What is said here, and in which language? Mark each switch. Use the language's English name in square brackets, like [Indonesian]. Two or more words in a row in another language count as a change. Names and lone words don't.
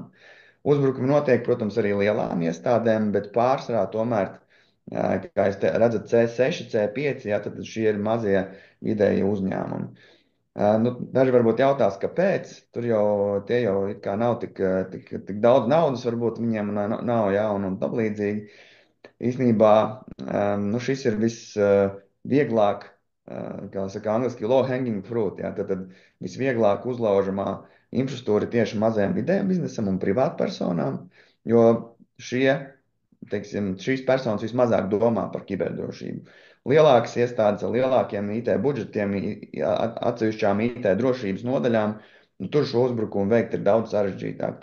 [Latvian] Uzbrukumi notiek, protams, arī lielām iestādēm, bet pārsvarā tomēr, kā jūs redzat, C6, C5, jā, tad šie ir mazie vidēji uzņēmumi. Nu, daži varbūt jautās, kāpēc. Tur jau tie jau it kā nav tik daudz naudas, varbūt viņiem nav jā, un tam līdzīgi. Īsnībā nu, šis ir visvieglāk, kā saka angliski, [English] low hanging fruit. [Latvian] Jā, tad visvieglāk uzlaužamā infrastruktūra tieši mazajam vidējam biznesam un privātpersonām, jo šie, teiksim, šīs personas vismazāk domā par kiberdrošību. Lielākas iestādes ar lielākiem IT budžetiem, atsevišķām IT drošības nodaļām, nu, tur šo uzbrukumu veikt ir daudz sarežģītāk.